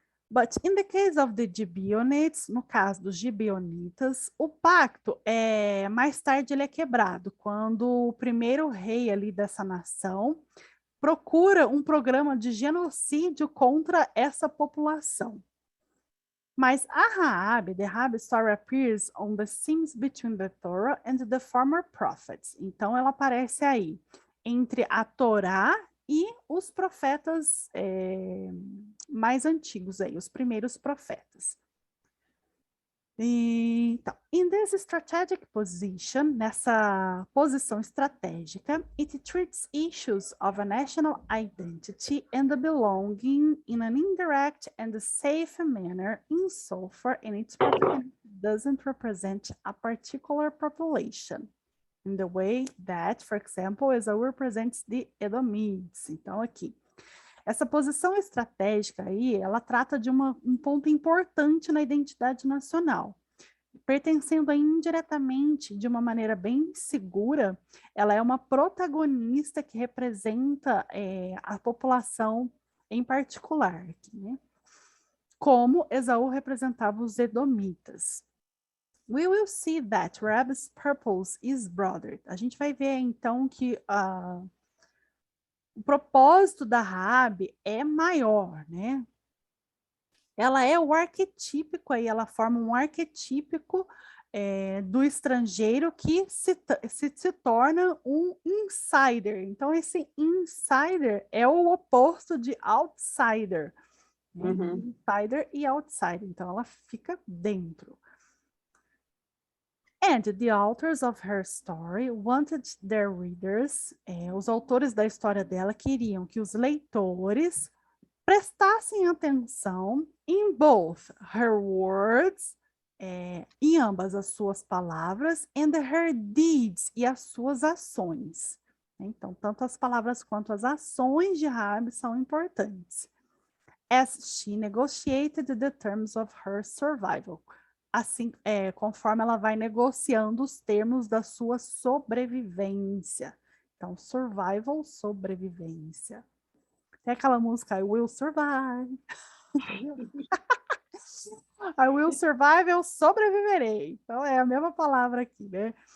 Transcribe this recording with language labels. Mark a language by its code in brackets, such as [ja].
[en] But in the case of the Gibeonites, [pt] no caso dos Gibeonitas, o pacto, mais tarde ele é quebrado, quando o primeiro rei ali dessa nação procura um programa de genocídio contra essa população. [en] Mas the Raab story appears on the scenes between the Torah and the former prophets. [pt] Então, ela aparece aí entre a Torá e os profetas mais antigos aí, os primeiros profetas. [en] Então, in this strategic position, [pt] nessa posição estratégica, [en] it treats issues of a national identity and the belonging in an indirect and safe manner insofar and its doesn't represent a particular population in the way that, for example, Esau represents the Edomites. [pt] Então, aqui. Essa posição estratégica aí, ela trata de um ponto importante na identidade nacional. pertencendo aí indiretamente, de uma maneira bem segura, ela é uma protagonista que representa a população em particular, aqui, né? Como Esaú representava os edomitas. [en] We will see that Rab's purpose is broader. [pt] A gente vai ver, então, que o propósito da Raabe é maior, né? Ela é o arquetípico aí, ela forma um arquetípico do estrangeiro que se torna um insider. Então, esse insider é o oposto de outsider. Né? Uhum. Insider e outsider. Então, ela fica dentro. [en] And the authors of her story wanted their readers, [pt] os autores da história dela queriam que os leitores prestassem atenção em [en] both her words, [pt] em ambas as suas palavras, [en] and her deeds, [pt] e as suas ações. Então, tanto as palavras quanto as ações de Raabe são importantes. [en] As she negotiated the terms of her survival. [pt] Assim, conforme ela vai negociando os termos da sua sobrevivência. Então, survival, sobrevivência. Tem aquela música, [en] I will survive. I will survive, [pt] eu sobreviverei. Então, é a mesma palavra aqui, né?